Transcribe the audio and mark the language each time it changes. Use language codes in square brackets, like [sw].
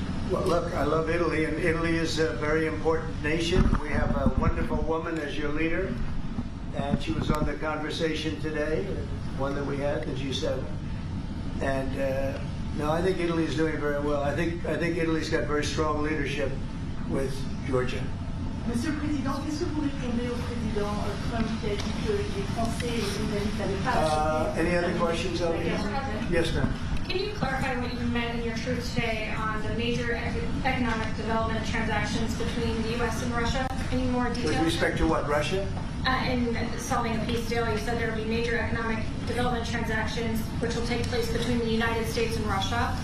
[en] Well, look, I love Italy, and Italy is a very important nation. We have a wonderful woman as your leader, and she was on the conversation today, one that we had, the G7. And no, I think Italy is doing very well. I think Italy's got very strong leadership with Georgia. [fr] Monsieur le Président, qu'est-ce que vous répondez au président Trump qui a dit que les Français et les Britanniques n'avaient pas [en] Any other questions over here? Yes, ma'am. Can you clarify what you meant in your truth today on the major economic development transactions between the U.S. and Russia? Any more details? With respect to what, Russia? In solving a peace deal, you said there will be major economic development transactions which will take place between the United States and Russia.